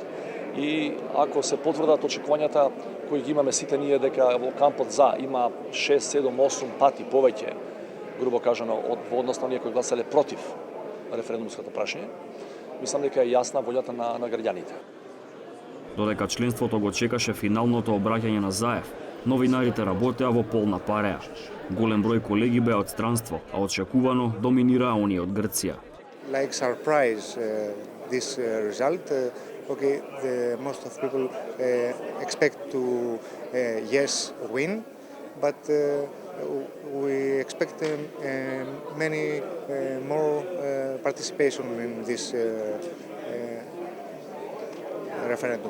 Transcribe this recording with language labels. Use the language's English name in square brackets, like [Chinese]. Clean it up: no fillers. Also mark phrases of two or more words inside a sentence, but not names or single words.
[Macedonian] И ако се потврдат очекувањата кои ги имаме сите ние дека во кампот за има 6, 7, 8 пати повеќе, грубо кажано, во однос на оние кои гласале против референдумското прашање, мислам дека е јасна волјата на граѓаните. Додека членството го чекаше финалното обраќање на Заев, новинарите работеа во полна пареа. Голем број колеги беа од странство, а очекувано доминираа оние од Грција. [English] Like surprise this result. Most of people expect to yes win, but we expect many more participation in this referendum.